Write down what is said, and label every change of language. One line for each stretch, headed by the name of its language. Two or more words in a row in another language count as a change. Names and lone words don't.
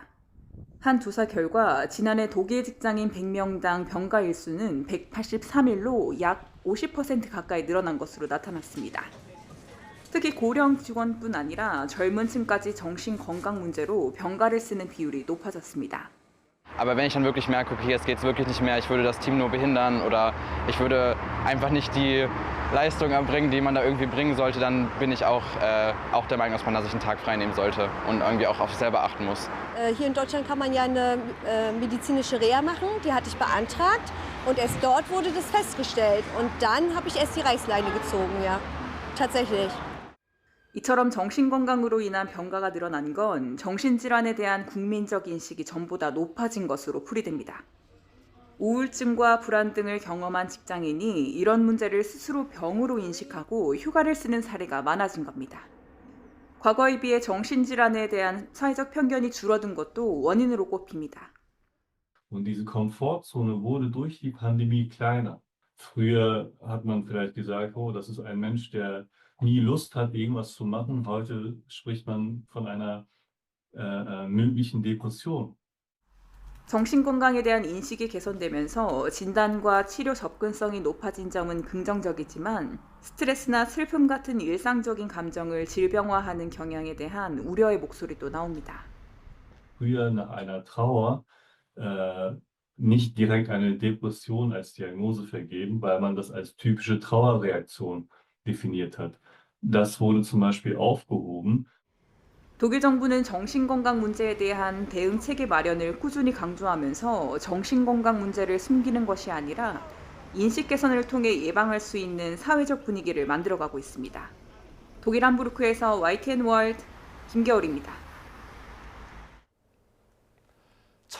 Korean: 한 조사 결과 지난해 독일 직장인 100명당 병가 일수는 183일로 약 50% 가까이 늘어난 것으로 나타났습니다. 특히 고령 직원뿐 아니라 젊은 층까지 정신건강 문제로 병가를 쓰는 비율이 높아졌습니다.
German: Aber wenn ich dann wirklich merke, okay, jetzt geht's wirklich nicht mehr, ich würde das Team nur behindern oder ich würde einfach nicht die Leistung erbringen, die man da irgendwie bringen sollte, dann bin ich auch der Meinung, dass man da sich einen Tag frei nehmen sollte und irgendwie auch auf sich selber achten muss. Hier in Deutschland kann man ja eine medizinische Reha machen, die hatte ich beantragt und erst dort wurde das festgestellt und dann habe ich erst die Reißleine gezogen, ja, tatsächlich.
Korean: 이처럼 정신건강으로 인한 병가가 늘어난 건 정신질환에 대한 국민적 인식이 전보다 높아진 것으로 풀이됩니다. 우울증과 불안 등을 경험한 직장인이 이런 문제를 스스로 병으로 인식하고 휴가를 쓰는 사례가 많아진 겁니다. 과거에 비해 정신질환에 대한 사회적 편견이 줄어든 것도 원인으로 꼽힙니다.
German: Und diese Komfortzone wurde durch die Pandemie kleiner. Früher hat man vielleicht gesagt, oh, das ist ein Mensch, der nie Lust hat, irgendwas zu machen. Heute spricht man von einer möglichen Depression.
Korean: 정신건강에 대한 인식이 개선되면서 진단과 치료 접근성이 높아진 점은 긍정적이지만 스트레스나 슬픔 같은 일상적인 감정을 질병화하는 경향에 대한 우려의 목소리도 나옵니다.
German: Früher nach einer Trauer nicht direkt eine Depression als Diagnose vergeben, weil man das als typische Trauerreaktion definiert hat. Das wurde zum Beispiel aufgehoben.
Korean: 독일 정부는 정신건강 문제에 대한 대응 체계 마련을 꾸준히 강조하면서 정신건강 문제를 숨기는 것이 아니라 인식 개선을 통해 예방할 수 있는 사회적 분위기를 만들어가고 있습니다. 독일 함부르크에서 YTN 월드 김겨울입니다.